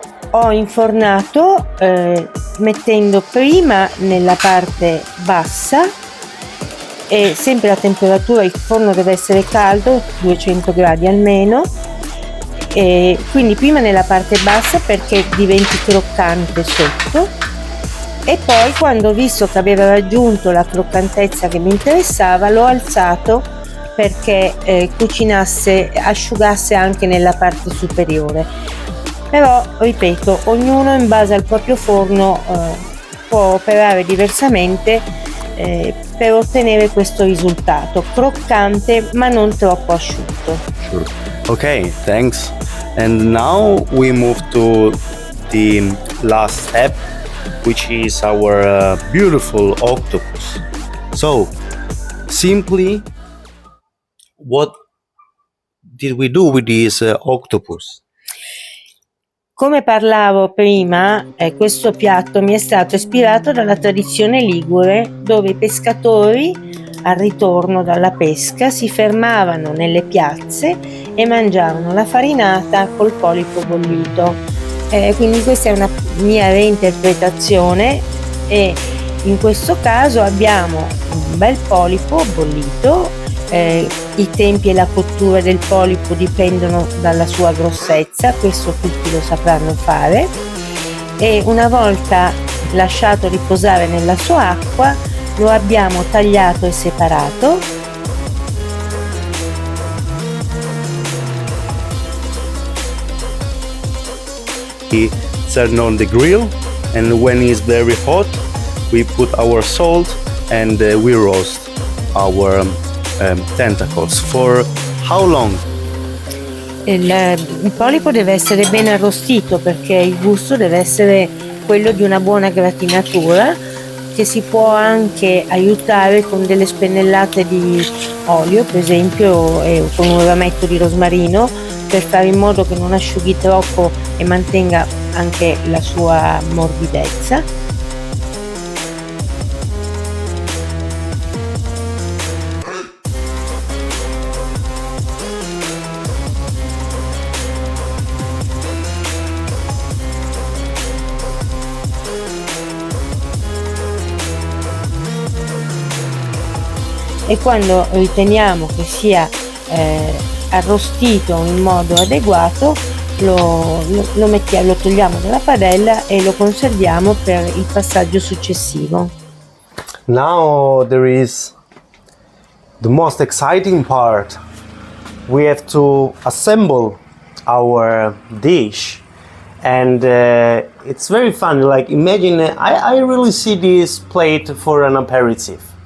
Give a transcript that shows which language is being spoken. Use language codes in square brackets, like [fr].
[it] Ho infornato mettendo prima nella parte bassa, e sempre a temperatura, il forno deve essere caldo, 200 gradi almeno, e quindi prima nella parte bassa perché diventi croccante sotto, e poi quando ho visto che aveva raggiunto la croccantezza che mi interessava l'ho alzato perché cucinasse, asciugasse anche nella parte superiore. Però, ripeto, ognuno in base al proprio forno può operare diversamente per ottenere questo risultato croccante ma non troppo asciutto. [en] Sure. Okay, thanks. And now we move to the last step, which is our beautiful octopus. So, simply, what did we do with this octopus? [it] Come parlavo prima, questo piatto mi è stato ispirato dalla tradizione ligure, dove i pescatori al ritorno dalla pesca si fermavano nelle piazze e mangiavano la farinata col polipo bollito. Quindi questa è una mia reinterpretazione e in questo caso abbiamo un bel polipo bollito. I tempi e la cottura del polipo dipendono dalla sua grossezza, questo tutti lo sapranno fare, e una volta lasciato riposare nella sua acqua lo abbiamo tagliato e separato. [en] We turn on the grill, and when it's very hot we put our salt and we roast our tentacles. For how long? [it] Il polipo deve essere ben arrostito perché il gusto deve essere quello di una buona gratinatura, che si può anche aiutare con delle spennellate di olio, per esempio, e con un rametto di rosmarino, per fare in modo che non asciughi troppo e mantenga anche la sua morbidezza. E quando riteniamo che sia arrostito in modo adeguato lo togliamo dalla padella e lo conserviamo per il passaggio successivo. [en] Now there is the most exciting part. We have to assemble our dish, and it's very fun. Like, imagine, I really see this plate for an aperitif.